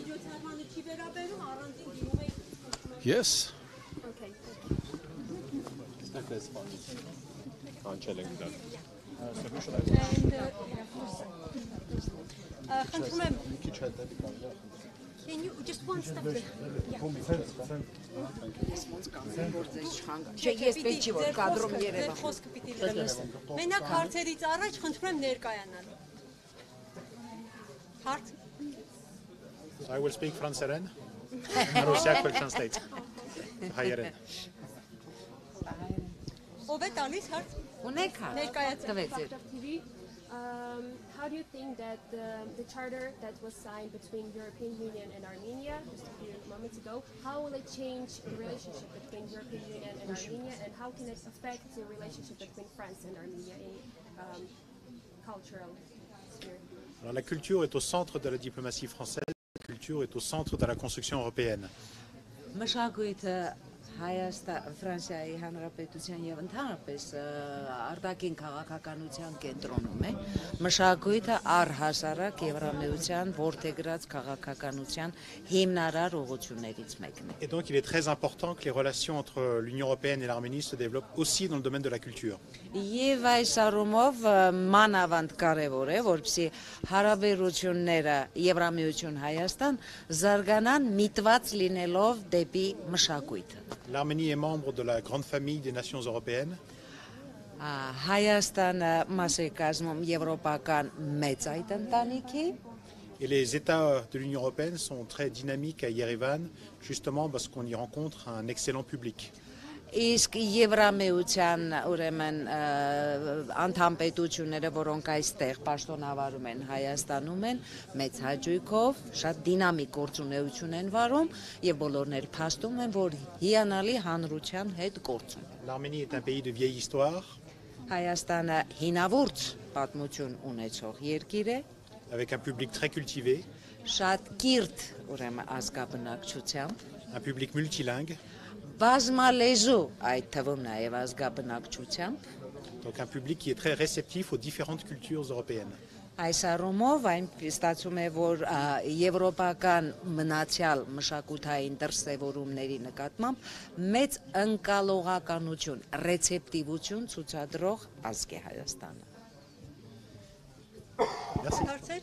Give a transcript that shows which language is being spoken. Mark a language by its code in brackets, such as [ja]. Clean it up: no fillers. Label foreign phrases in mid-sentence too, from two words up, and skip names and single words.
[en] Yes. Okay. Can you just one step there? [hy] Մենակ հարցերից առաջ խնդրում եմ ներկայանալ։ Հարց։ [en] I will speak Franseren. Russiak will translate. [hy] Հայերեն։ Ով է տալիս հարց։ Ունեք Ներկայացրեք։ [en] How do you think that the charter that was signed between European Union and Armenia just a few moments ago, how will it change the relationship between European Union and Armenia, and how can it affect the relationship between France and Armenia in cultural sphere? [fr] Alors, la culture est au centre de la diplomatie française, la culture est au centre de la construction européenne. [hy] Ֆրանսիայի Հանրապետության եւ ընդհանրապես արտաքին քաղաքականության կենտրոնում է մշակույթը առհասարակ Եվրամիության որդեգրած քաղաքականության հիմնարար ուղղություններից մեկն է։ [fr] Et donc il est très important que les relations entre l'Union européenne et l'Arménie se développent aussi dans le domaine de la culture. [hy] Եվ այս առումով մանավանդ կարևոր է, որպեսզի հարաբերությունները Եվրամիություն Հայաստան զարգանան միտված լինելով դեպի մշակույթը։ [fr] L'Arménie est membre de la grande famille des nations européennes. [hy] Հայաստանը մաս է կազմում եվրոպական մեծ այդ ընտանիքի։ [fr] Et les États de l'Union européenne sont très dynamiques à Yerevan, justement parce qu'on y rencontre un excellent public. [hy] Իսկ Եվրամիության ուրեմն անդամ պետությունները, որոնք այստեղ պաշտոնավարում են Հայաստանում են, մեծ հաճույքով, շատ դինամիկ գործունեություն են վարում եւ բոլորն էլ փաստում են, որ հիանալի հանրության հետ գործում։ [fr] L'Arménie est un pays de vieille histoire. [hy] Հայաստանը հինավուրց պատմություն ունեցող երկիր է։ [fr] avec un public très cultivé, [hy] շատ կիրթ ուրեմն ազգաբնակչությամբ, [fr] un public multilingue, [hy] բազմալեզու այդ թվում նաև ազգաբնակչությամբ, [fr] donc un public qui est très réceptif aux différentes cultures européennes. [hy] Այս առումով այն ստացվում է, որ եվրոպական մնացյալ մշակութային դրսևորումների նկատմամբ մեծ ընկալողականություն, ռեցեպտիվություն ցուցադրող ազգ է Հայաստանը։ Հարցեր։